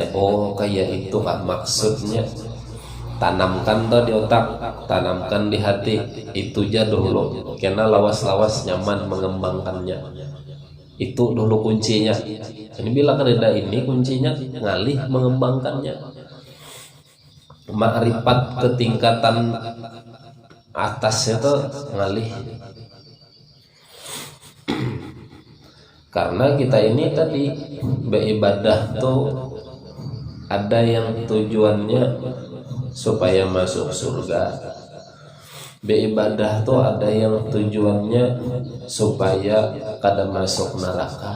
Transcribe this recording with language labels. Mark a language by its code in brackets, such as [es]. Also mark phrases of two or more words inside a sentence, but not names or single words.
[bjn] Kayak itukah maksudnya. Tanamkan tuh di otak, tanamkan di hati, itu aja dulu. Karena lawas-lawas nyaman mengembangkannya. [id] Itu dulu kuncinya. [bjn] Ini bila kereda ini kuncinya ngalih mengembangkannya. Makrifat ketingkatan atasnya tuh ngalih. Karena kita ini tadi beribadah tuh ada yang tujuannya supaya masuk surga. Beribadah tuh ada yang tujuannya supaya kada masuk neraka.